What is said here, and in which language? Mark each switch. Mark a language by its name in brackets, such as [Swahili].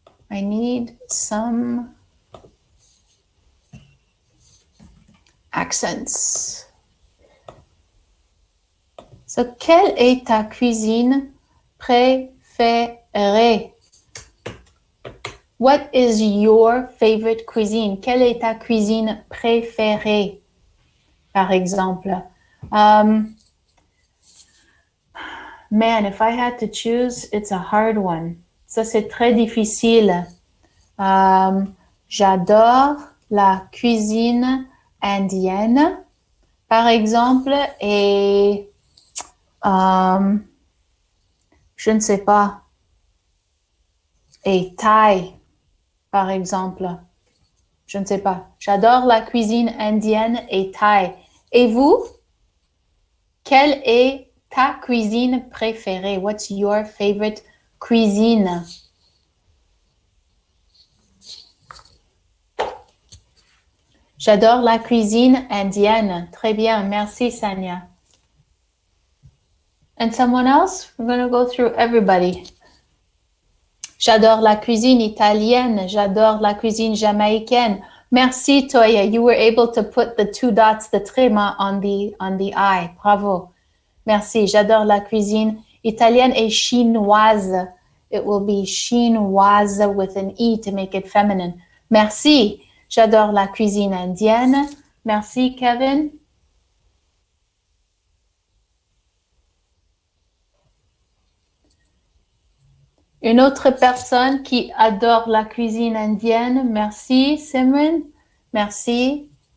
[English] I need some accents. [French] So, quelle est ta cuisine préférée? [English] What is your favorite cuisine? [French] Quelle est ta cuisine préférée? Par exemple. [English] Man, if I had to choose, it's a hard one. [French] Ça, c'est très difficile. J'adore la cuisine indienne, par exemple, et je ne sais pas, et thaï, par exemple. Je ne sais pas. J'adore la cuisine indienne et thaï. Et vous? Quelle est ta cuisine préférée? [English] What's your favorite cuisine? [French] J'adore la cuisine indienne. Très bien. Merci, Sanya. [English] And someone else? We're going to go through everybody. [French] J'adore la cuisine italienne. J'adore la cuisine jamaïcaine. Merci, Toya. [English] You were able to put the two dots, the tréma, on the I. [French] Bravo. Merci. J'adore la cuisine italienne et chinoise. [English] It will be chinoise with an E to make it feminine. [French] Merci. J'adore la cuisine indienne. Merci, Kevin. Une autre personne qui adore la cuisine indienne. Merci, Simran. Merci.